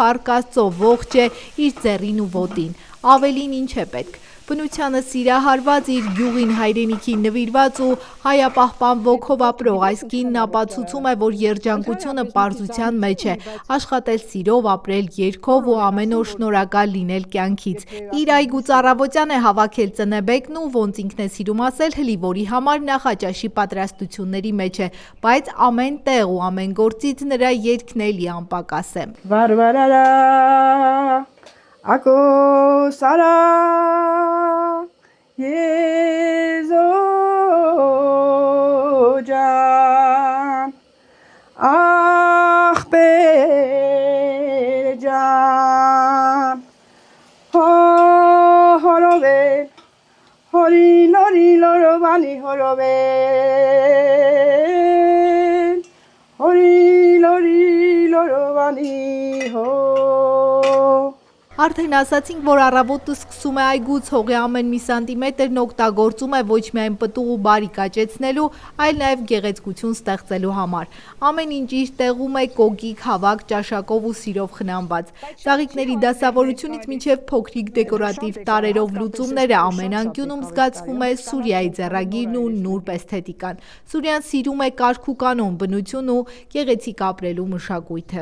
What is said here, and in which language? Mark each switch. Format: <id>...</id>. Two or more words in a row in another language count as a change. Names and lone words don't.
<hy>փառք Աստծո ողջ է իր ձեռին ու ոտին։ Ավելին ինչ է պետք։ Բնությանը սիրահարված իր գյուղին հայրենիքին նվիրված ու հայապահպան ոգով ապրող այս կինն ապացուցում է, որ երջանկությունը պարզության մեջ է, աշխատել սիրով, ապրել երգով ու ամեն օր շնորհակալ լինել կյանքից։ Իր այգուց առավոտյան է հավաքել ծնեբեկն ու ոնց ինքն է սիրում ասել, հլիվորի համար նախաճաշի պատրաստությունների մեջ է, բայց ամեն տեղ ու ամեն գործից նրա երգն էլի անպակաս է։ Վարվարարա Ako sara yezojan ah bejan horobe hori lori lorovani horobe hori lori lorovani ho Արդեն ասացինք, որ առավոտը սկսում է այգուց հողի ամեն մի սանտիմետրն օգտագործում է ոչ միայն պտուղ ու բարիք աճեցնելու, այլ նաև գեղեցկություն ստեղծելու համար։ Ամեն ինչ իր տեղում է կոգիկ, հավաք, ճաշակով ու սիրով խնամված։ Ծաղիկների դասավորությունից մինչև փոքրիկ դեկորատիվ տարերով լուծումները ամեն անկյունում զգացվում է Սուրիայի ձեռագիրն ու նուրբ էսթետիկան։ Սուրիան սիրում է կարգ ու կանոն, բնություն ու գեղեցիկ ապրելու մշակույթը։</hy>